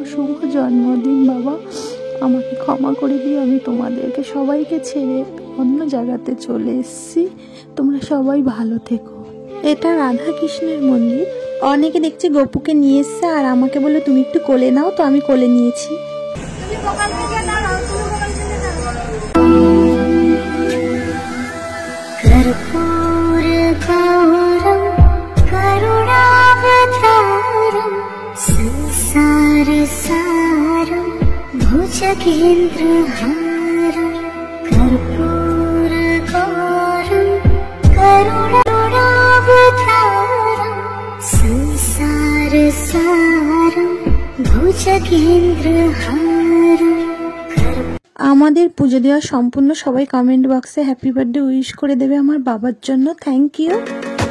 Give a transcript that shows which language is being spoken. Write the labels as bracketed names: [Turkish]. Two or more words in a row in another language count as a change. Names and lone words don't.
[Bangla] শুভ জন্মদিন বাবা, আমাকে ক্ষমা করে দিও, আমি তোমাদেরকে সবাইকে ছেড়ে অন্য জায়গাতে চলে এসেছি। তোমরা সবাই ভালো থেকো। এটা রাধা কৃষ্ণের মন্দির। অনেকে দেখছি গপুকে নিয়ে এসছে আর আমাকে বলে তুমি একটু কোলে নাও, তো আমি কোলে নিয়েছি। [Sanskrit] कर्पूरगौरं करुणावतारं संसारसारं भुजगेन्द्रहारं कर्पूरगौरं करुणावतारं संसारसारं भुजगेन्द्रहारं। [Bangla] আমাদের পুজো দেওয়া সম্পূর্ণ। সবাই [English] comment box happy birthday wish [Bangla] করে দেবে আমার বাবার জন্য। [English] thank you.